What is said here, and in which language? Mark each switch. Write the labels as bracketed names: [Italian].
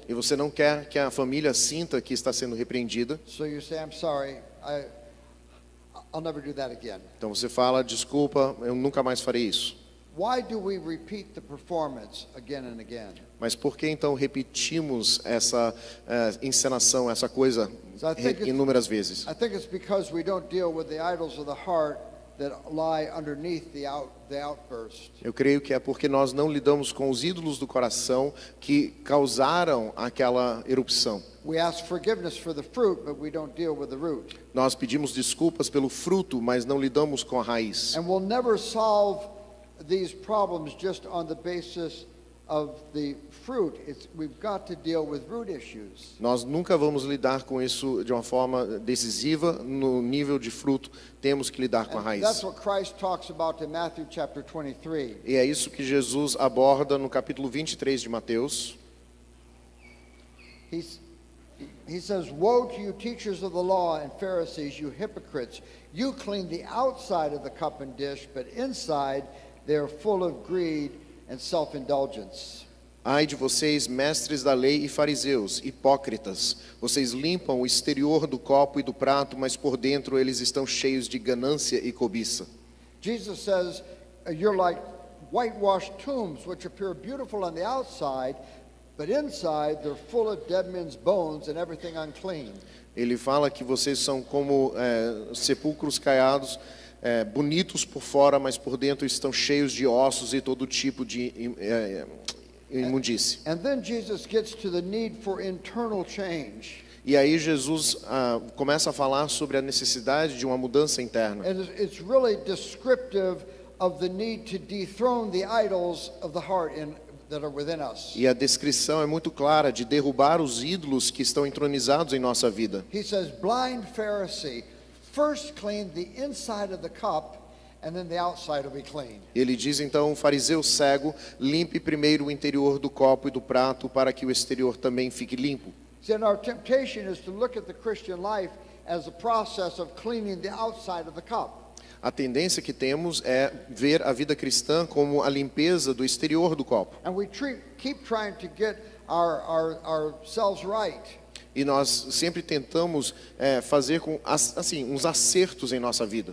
[Portuguese] E você não quer que a família sinta que está sendo repreendida. [English] So you say, I'm sorry, I'll never do that again. [Portuguese] Então você fala, desculpa, eu nunca mais farei isso. [English] Why do we repeat the performance again and again? [Portuguese] Mas por que então repetimos essa encenação, essa coisa inúmeras vezes? [English] I think it's because we don't deal with the idols of the heart that lie underneath the outburst. [Portuguese] Eu creio que é porque nós não lidamos com os ídolos do coração que causaram aquela erupção. [English] We ask forgiveness for the fruit, but we don't deal with the root. [Portuguese] Nós pedimos desculpas pelo fruto, mas não lidamos com a raiz. [English] And we'll never solve these problems just on the basis of the fruit. We've got to deal with root issues. [Portuguese] Nós nunca vamos lidar com isso de uma forma decisiva no nível de fruto. Temos que lidar com a raiz. [English] That's what Christ talks about in Matthew chapter 23. [Portuguese] E é isso que Jesus aborda no capítulo 23 de Mateus. [English] He says, "Woe to you, teachers of the law and Pharisees, you hypocrites! You clean the outside of the cup and dish, but inside they are full of greed and self-indulgence." [Portuguese] Ai de vocês, mestres da lei e fariseus, hipócritas! Vocês limpam o exterior do copo e do prato, mas por dentro eles estão cheios de ganância e cobiça. [English] Jesus says, "You're like whitewashed tombs, which appear beautiful on the outside, but inside they're full of dead men's bones and everything unclean." [Portuguese] Ele fala que vocês são como sepulcros caiados, bonitos por fora, mas por dentro estão cheios de ossos e todo tipo de imundície. [English] And then Jesus gets to the need for internal change. [Portuguese] E aí Jesus começa a falar sobre a necessidade de uma mudança interna. [English] And it's really descriptive of the need to dethrone the idols of the heart that are within us. [Portuguese] E a descrição é muito clara de derrubar os ídolos que estão entronizados em nossa vida. [English] He says, "Blind Pharisee, first clean the inside of the cup, and then the outside will be clean. [Portuguese] Ele diz então, fariseu cego, limpe primeiro o interior do copo e do prato para que o exterior também fique limpo. [English] See, and our temptation is to look at the Christian life as a process of cleaning the outside of the cup. [Portuguese] A tendência que temos é ver a vida cristã como a limpeza do exterior do copo. [English] And we keep trying to get ourselves right. [Portuguese] E nós sempre tentamos fazer com assim uns acertos em nossa vida.